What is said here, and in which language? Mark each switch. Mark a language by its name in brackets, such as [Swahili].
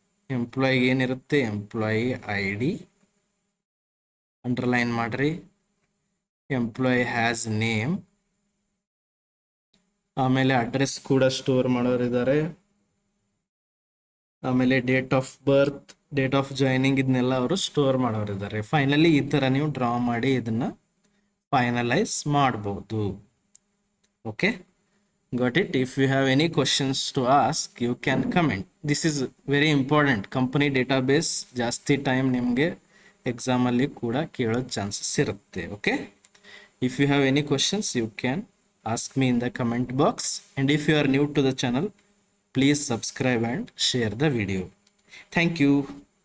[Kannada] ಎಂಪ್ಲಾಯಿಗೆ ಏನಿರುತ್ತೆ, employee I D underline ಮಾಡ್ರಿ, [English] employee has name, [Kannada] ಆಮೇಲೆ ಅಡ್ರೆಸ್ ಕೂಡ ಸ್ಟೋರ್ ಮಾಡೋರಿದ್ದಾರೆ, ಆಮೇಲೆ date of birth, date of joining, ಇದನ್ನೆಲ್ಲ ಅವರು ಸ್ಟೋರ್ ಮಾಡೋರಿದ್ದಾರೆ. ಫೈನಲಿ ಈ ಥರ ನೀವು ಡ್ರಾ ಮಾಡಿ ಇದನ್ನು ಫೈನಲೈಸ್ ಮಾಡ್ಬೋದು. [English] Okay, got it. If you have any questions to ask, you can comment. This is very important. [Kannada] Company database ಜಾಸ್ತಿ ಟೈಮ್ ನಿಮಗೆ ಎಕ್ಸಾಮಲ್ಲಿ ಕೂಡ ಕೇಳೋ ಚಾನ್ಸಸ್ ಇರುತ್ತೆ. [English] Okay, if you have any questions, you can ask me in the comment box. And if you are new to the channel, please subscribe and share the video. Thank you.